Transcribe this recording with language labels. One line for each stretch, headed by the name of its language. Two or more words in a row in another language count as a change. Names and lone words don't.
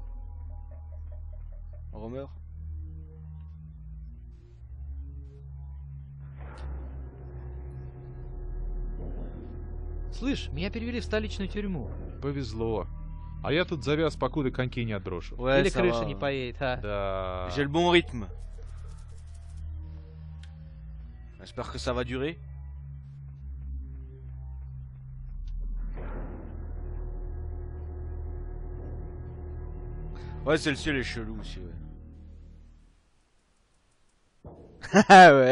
Russian: Romer? Слышь, меня перевели в столичную тюрьму. Повезло. А я тут завяз, покуда коньки не отброшу.
French: Ouais,
Russian: Или
French: ça
Russian: крыша
French: va.
Russian: не поедет, а? Да.
French: J'ai le bon rythme. J'espère que ça va durer. Ouais, celle-ci elle est chelou aussi, ouais. Ah ouais.